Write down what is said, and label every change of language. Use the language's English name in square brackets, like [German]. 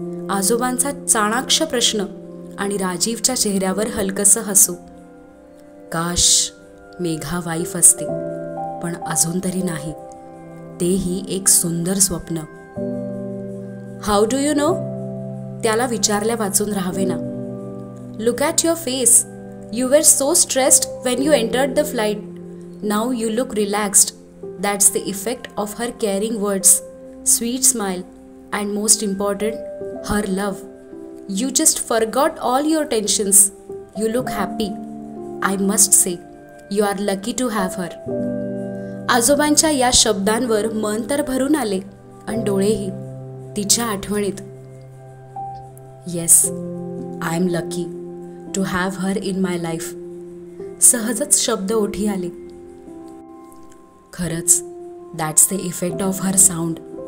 [Marathi] आजोबांचा चाणाक्ष प्रश्न आणि राजीवच्या चेहऱ्यावर हलकसं हसू. काश मेघा वाईफ असते, पण अजून तरी नाही. तेही एक सुंदर स्वप्न. [English] How do you know? [Marathi] त्याला विचारल्या वाचून राहावे ना. [English] Look at your face. You were so stressed when you entered the flight. Now you look relaxed. That's the effect of her caring words, sweet smile, and most important, her love. You just forgot all your tensions. You look happy. I must say, you are lucky to have her. [Marathi] आजोबांच्या या शब्दांवर मन तर भरून आले आणि डोळेही तिच्या आठवणीत. [English] Yes, I am lucky to have her in my life. [Marathi] सहजच शब्द ओठी आले. खरंच [English] That's the effect of her sound.